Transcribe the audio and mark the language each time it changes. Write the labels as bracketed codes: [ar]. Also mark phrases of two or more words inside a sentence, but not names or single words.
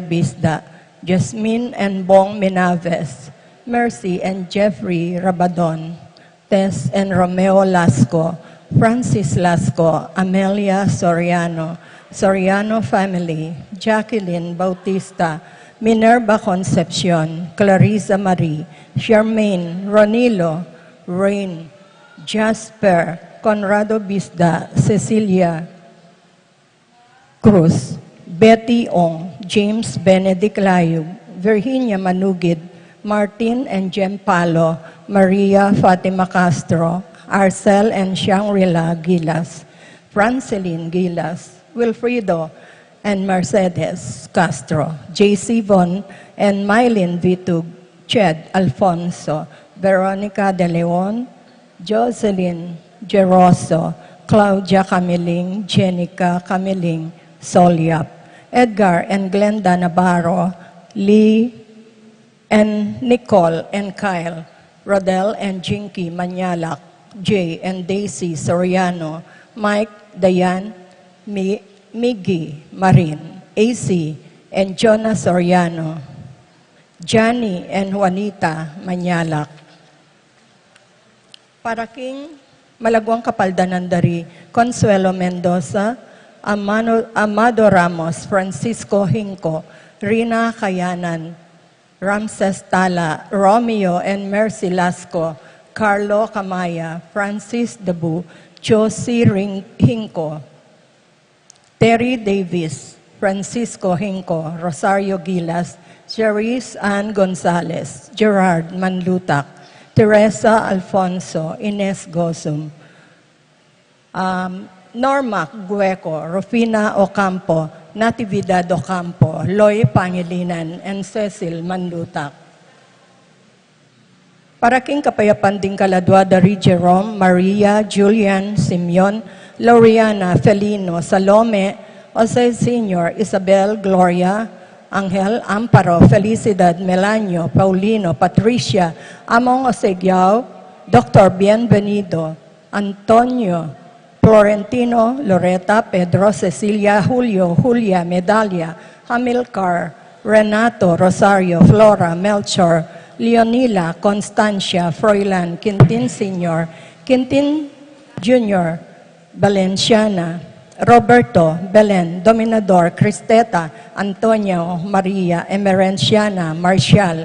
[en] Bisda, Jasmine and Bong Minaves, Mercy and Jeffrey Rabadon, Tess and Romeo Lasco, Francis Lasco, Amelia Soriano, Soriano family, Jacqueline Bautista, Minerva Concepcion, Clarissa Marie, Charmaine, Ronilo, Rain, Jasper, Conrado Bisda, Cecilia Cruz, Betty Ong, James Benedict Layug, Virginia Manugid, Martin and Jem Palo, Maria Fatima Castro, Arcel and Shangri-La Gilas, Franceline Gilas, Wilfredo and Mercedes Castro, J.C. Von and Mylene Vitug, Ched Alfonso, Veronica De Leon, Jocelyn Geroso, Claudia Camiling, Jenica Camiling, Solyap, Edgar and Glenda Navarro, Lee and Nicole and Kyle, Rodel and Jinky Manyalak, Jay and Daisy Soriano, Mike, Dayan, Miggy Marin, AC and Jonah Soriano, Johnny and Juanita Manyalak. [pam] Paraking Malagwang Kapaldanandari, Consuelo Mendoza, Amado Ramos, Francisco Hinco, Rina Kayanan, Ramses [en] Tala, Romeo and Mercy Lasco, Carlo Camaya, Francis Debu, Josie Hinco, Terry Davis, Francisco Hinco, Rosario Gilas, Cherise Ann Gonzalez, Gerard Manlutak, Teresa Alfonso, Ines Gosum, Norma Gueco, Rufina Ocampo, Natividad Ocampo, Loy Pangilinan, and Cecil Manlutak. [pam] Paraking Kapayapan din Kaladwa, Dari Jerome, Maria, Julian, Simeon, Loriana, Felino, Salome, Jose Sr., Isabel, Gloria, Angel, [en] Amparo, Felicidad, Melanio, Paulino, Patricia, Among Osegiao, Dr. Bienvenido, Antonio, Florentino, Loreta, Pedro, Cecilia, Julio, Julia, Medalia, Hamilcar, Renato, Rosario, Flora, Melchor, Leonila, Constancia, Froilan, Quintin Sr., Quintin Jr., Valenciana, Roberto, Belen, Dominador, Cristeta, Antonio, Maria, Emerenciana, Marcial,